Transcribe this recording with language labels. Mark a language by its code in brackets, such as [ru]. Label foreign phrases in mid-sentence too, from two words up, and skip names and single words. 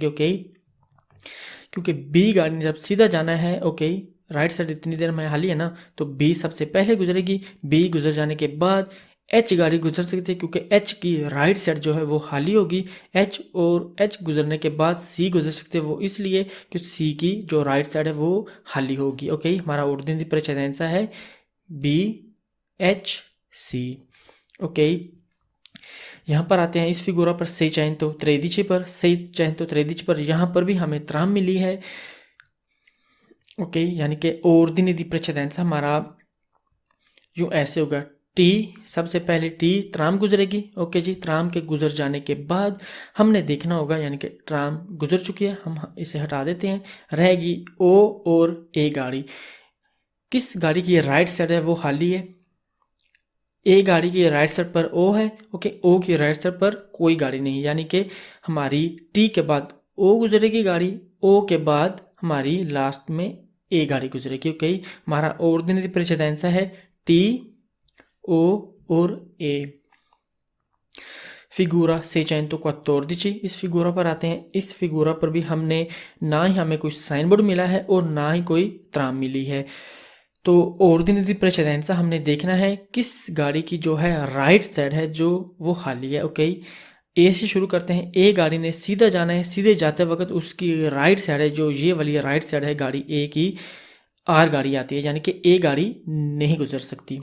[hi] ओके, क्योंकि बी गाड़ी ने जब सीधा जाना है, ओके, [en] right side [hi] इतनी देर में खाली है ना, तो बी सबसे पहले गुजरेगी। बी गुजर जाने के बाद एच गाड़ी गुजर सकती है क्योंकि एच की [en] right side [hi] जो है वो खाली होगी। एच गुजरने के बाद सी गुजर सकते हैं, वो इसलिए कि सी की जो [en] right side [hi] है वो खाली होगी। ओके, हमारा [it] ordine di precedenza [hi] है बी एच सी। ओके, यहाँ पर आते हैं इस फिगुरा पर सही चाहें तो 13 पर यहाँ पर भी हमें त्राम मिली है। ओके, यानी कि [it] ordine di precedenza [hi] हमारा यूँ ऐसे होगा। टी, सबसे पहले टी त्राम गुजरेगी। ओके जी, त्राम के गुजर जाने के बाद हमने देखना होगा, यानी कि ट्राम गुजर चुकी है, हम इसे हटा देते हैं। रहेगी ओ और ए गाड़ी। किस गाड़ी की [en] right side [hi] है वो खाली है? ए गाड़ी की [en] right side [hi] पर ओ है। ओके, ओ की [en] right side [hi] पर कोई गाड़ी नहीं, यानी कि हमारी टी के बाद ओ गुजरेगी गाड़ी, ओ के बाद हमारी लास्ट में ए गाड़ी गुजरेगी। ओके, हमारा [it] ordine di precedenza [hi] है टी, ओ और ए। फिगूरा 614। इस फिगूरा पर आते हैं। इस फिगूरा पर भी हमने ना ही हमें कोई साइन बोर्ड मिला है और ना ही कोई त्राम मिली है। तो [it] ordine di precedenza [hi] हमने देखना है किस गाड़ी की जो है [en] right side [hi] है जो वो खाली है। ओके, ए से शुरू करते हैं। ए गाड़ी ने सीधा जाना है, सीधे जाते वक्त उसकी [en] right side [hi] है जो ये वाली [en] right side [hi] है गाड़ी ए की, आर गाड़ी आती है, यानी कि ए गाड़ी नहीं गुजर सकती।